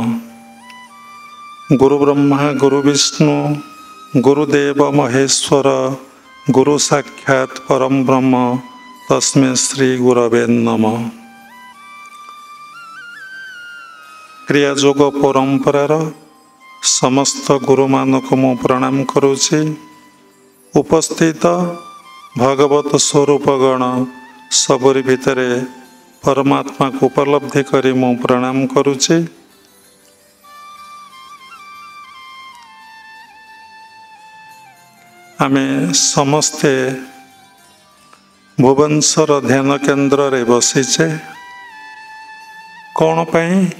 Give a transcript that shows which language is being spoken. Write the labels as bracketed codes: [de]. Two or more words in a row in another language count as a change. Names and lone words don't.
[sa] गुरु ब्रह्मा गुरु विष्णु गुरुदेव महेश्वर गुरु साक्षात् परम ब्रह्म तस्मै श्री गुरवे नमः। [or] କ୍ରିୟା ଯୋଗ ପରମ୍ପରାର ସମସ୍ତ ଗୁରୁ ମାନଙ୍କ ମୁଁ ପ୍ରଣାମ କରୁଛି। ଉପସ୍ଥିତ ଭଗବତ ସ୍ୱରୂପଗଣ ସବୁରି ଭିତରେ ପରମାତ୍ମା କୁ ଉପଲବ୍ଧି କରି ମୁଁ ପ୍ରଣାମ କରୁଛି। ଆମେ ସମସ୍ତେ ଭୁବନେଶ୍ୱର ଧ୍ୟାନ କେନ୍ଦ୍ର ରେ ବସିଛେ କଉଁ ପାଇଁ?